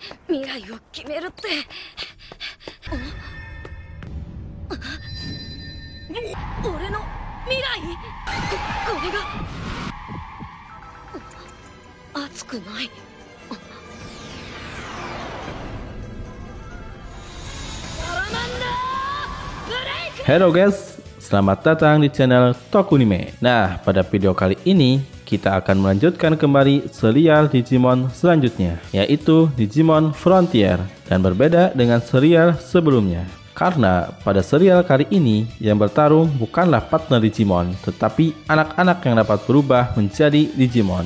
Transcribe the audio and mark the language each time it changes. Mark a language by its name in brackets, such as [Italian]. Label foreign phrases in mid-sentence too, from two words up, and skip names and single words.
[Japanese] 未来を決めるって俺の未来これが熱くないサラマンダーブレイク [Indonesian] Halo guys, selamat datang di channel Tokunime. Nah, pada video kali ini kita akan melanjutkan kembali serial Digimon selanjutnya, yaitu Digimon Frontier, dan berbeda dengan serial sebelumnya. Karena pada serial kali ini yang bertarung bukanlah partner Digimon, tetapi anak-anak yang dapat berubah menjadi Digimon.